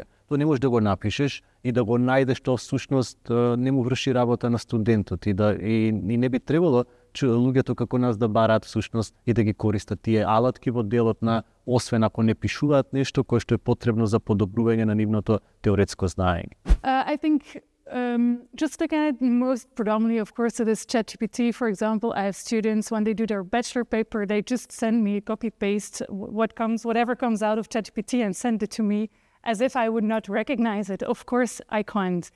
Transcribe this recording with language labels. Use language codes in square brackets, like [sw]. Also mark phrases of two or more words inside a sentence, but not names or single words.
[mk] Тоа не можеш да го напишеш и да го најдеш, тоа всушност не му врши работа на студентот и не би требало луѓето како нас да бараат всушност и да ги користат тие алатки во делот на, освен ако не пишуваат нешто кое што е потребно за подобрување на нивното теоретско знаење. [en] I think Just looking at most predominantly, of course, it is ChatGPT. For example, I have students, when they do their bachelor paper, they just send me copy-paste whatever comes out of ChatGPT and send it to me as if I would not recognize it. Of course, I can't.